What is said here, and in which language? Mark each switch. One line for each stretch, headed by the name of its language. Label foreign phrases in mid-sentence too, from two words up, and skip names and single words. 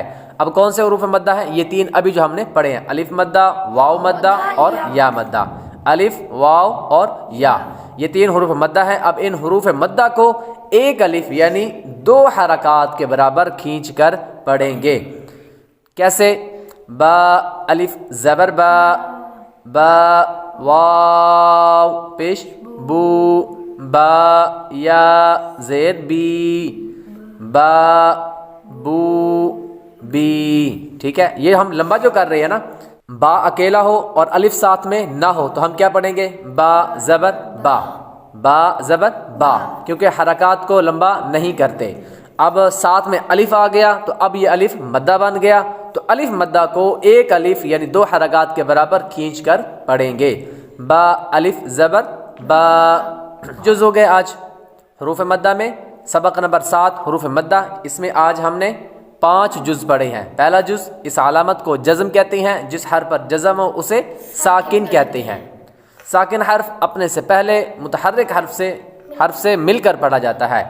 Urdu: اب کون سے حروف مدہ ہیں؟ یہ 3 ابھی جو ہم نے پڑھے ہیں، الف مدہ، واو مدہ اور یا مدہ۔ الف، واو اور یا، یہ 3 حروف مدہ ہیں۔ اب ان حروف مدہ کو ایک الف یعنی 2 حرکات کے برابر کھینچ کر پڑھیں گے۔ کیسے؟ با الف زبر با، با واو پیش بو، با یا زیر بی، با بو بی۔ ٹھیک ہے، یہ ہم لمبا جو کر رہے ہیں نا، با اکیلا ہو اور الف ساتھ میں نہ ہو تو ہم کیا پڑھیں گے؟ با زبر با، با زبر با، کیونکہ حرکات کو لمبا نہیں کرتے۔ اب ساتھ میں الف آ گیا تو اب یہ الف مدہ بن گیا، تو الف مدہ کو ایک الف یعنی 2 حرکات کے برابر کھینچ کر پڑھیں گے۔ با الف زبر با۔ جز ہو گئے آج حروف مدہ میں۔ سبق نمبر 7 حروف مدہ، اس میں آج ہم نے 5 جز پڑھے ہیں۔ پہلا جز، اس علامت کو جزم کہتے ہیں، جس حرف پر جزم ہو اسے ساکن کہتے ہیں۔ ساکن حرف اپنے سے پہلے متحرک حرف سے مل کر پڑھا جاتا ہے۔